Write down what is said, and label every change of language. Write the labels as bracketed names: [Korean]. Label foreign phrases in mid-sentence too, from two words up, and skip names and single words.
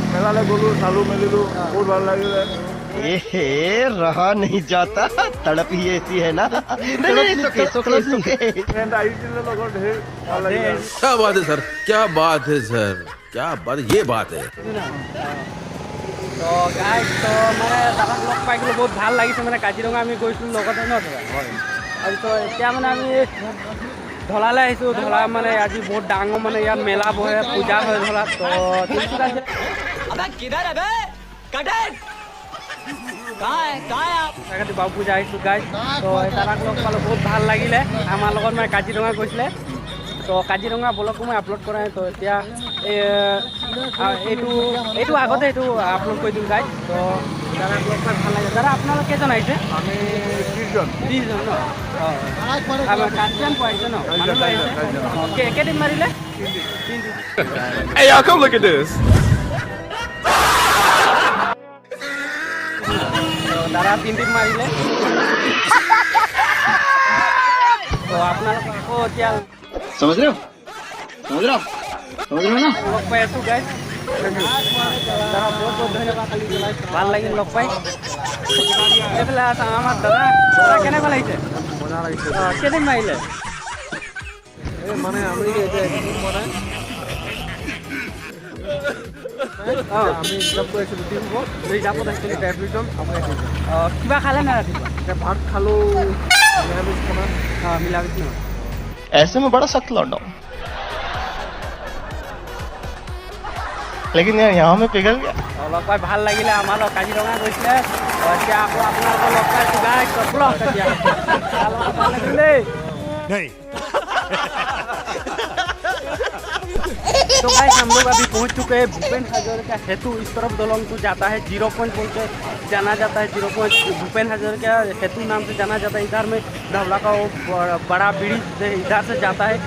[Hindi] रहा नहीं जाता, तड़प ही ऐसी है ना। नहीं, क्या बात है सर, क्या बात है सर, क्या बात, ये बात है। तो गाइस, तो [Assamese] মানে তাক লগ পাই গ'লো, বহুত ভাল লাগিছে। মানে কাজিৰঙা আমি গৈছিলোঁ লগতে ন আৰু তো এতিয়া মানে আমি ঢলালৈ আহিছোঁ। ঢলা মানে আজি বহুত ডাঙৰ মানে ইয়াত মেলা বহে, পূজা হয় ঢলাত। তো [Hindi] अबे किधर है बे? कटेट कहाँ है आप? [Assamese] বাবু পূজা আহিছোঁ গাইছ। তো তাক লগ পালোঁ, বহুত ভাল লাগিলে। আমাৰ লগত মানে কাজিৰঙা গৈছিলে। তো কাজিৰঙা ব্লগটো মই আপলোড কৰা নাই। তো এতিয়া এইটো আগতে এইটো আপলোড কৰি দিওঁ গাইছ। তো দাদা ব্লগ পাই ভাল লাগে। দাদা আপোনালোক কেইজন আহিছে? আমি 30 জন ন? আমাৰ কাজিৰঙা পাইছে ন? মানুহ আহিছে। কেইদিন মাৰিলে? 3 দিন। [English] Hey y'all, come look at this. [Assamese] দাদা 3 দিন মাৰিলে। তো আপোনালোক আকৌ এতিয়া [Hindi] समझ रहे हो ना? [Assamese] লগ পাই আছোঁ গাইছ। দাদা বহুত বহুত ধন্যবাদ, ভাল লাগিল লগ পাই। এইফালে আমাৰ দাদা কেনেকুৱা লাগিছে? কেইদিন মাৰিলে? কিবা খালে নাই ৰাতিপুৱা? ভাত খালোঁ, মিলামিছ ন? [Hindi] ऐसे में बड़ा सख्त लौटा हूँ, लेकिन यार यहाँ में पिघल गया। [Assamese] লগ পাই ভাল লাগিলে। আমাৰ লগ কাজিৰঙা গৈছিলে, এতিয়া আকৌ আপোনালোকৰ লগ পাইছোঁ গাইছ। ব্লগ এতিয়া ভাল লাগিলে। [Hindi] तो गाइस, हम लोग अभी पहुंच चुके हैं भूपेन हजारिका सेतु। इस तरफ दलोंग को जाता है 0 पॉइंट बोल के जाना जाता है। 0 पॉइंट भूपेन हजारिका सेतु नाम से जाना जाता है। इधर में धवला का वो बड़ा ब्रिज इधर से जाता है।